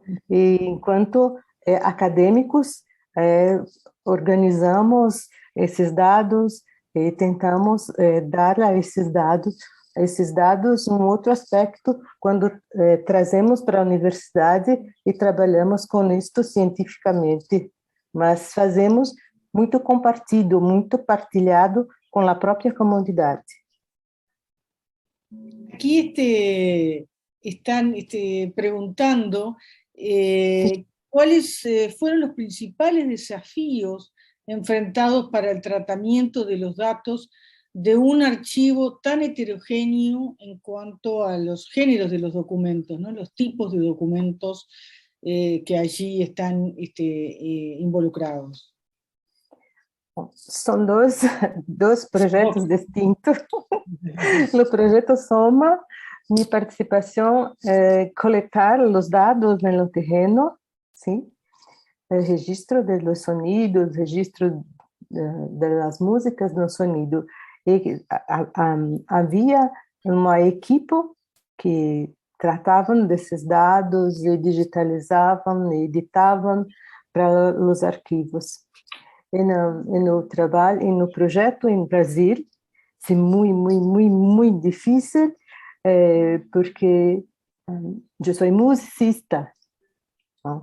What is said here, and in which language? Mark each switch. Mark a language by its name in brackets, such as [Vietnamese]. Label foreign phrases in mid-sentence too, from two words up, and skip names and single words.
[Portuguese] E enquanto acadêmicos, organizamos esses dados e tentamos dar a esses dados um outro aspecto quando trazemos para a universidade e trabalhamos com isto cientificamente, mas fazemos muito muito partilhado com a própria comunidade. [Spanish] Aquí están preguntando ¿cuáles fueron los principales desafíos enfrentados para el tratamiento de los datos de un archivo tan heterogéneo en cuanto a los géneros de los documentos, ¿no? Los tipos de documentos que allí están involucrados. [Portuguese] São dois projetos distintos. No Projeto Soma, minha participação é coletar os dados no terreno, sim, [Spanish] el registro de los sonidos, registro de las músicas no sonido. [Portuguese] E havia uma equipe que tratavam desses dados e digitalizavam e editavam para os arquivos. E no trabalho, e no projeto em Brasil, é muito difícil, porque eu sou musicista, não?